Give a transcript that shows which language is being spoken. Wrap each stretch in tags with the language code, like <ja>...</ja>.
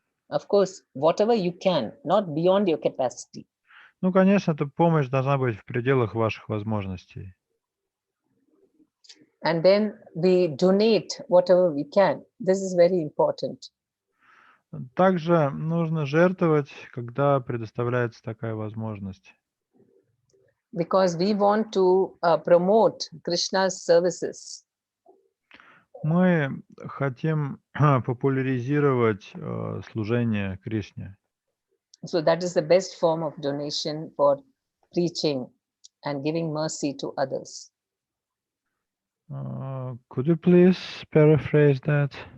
<en>Of course, whatever you can, not beyond your capacity.</en> <ru>Ну, конечно, эта помощь должна быть в пределах ваших возможностей.</ru> <en>And then we donate whatever we can. This is very important.</en> <ru>Также нужно жертвовать, когда предоставляется такая возможность.</ru> <en>Because we want to promote Krishna's services.</en> <ru>Мы хотим популяризировать служение Кришне.</ru> <en>So that is the best form of donation for preaching and giving mercy to others. Could you please paraphrase that?</en>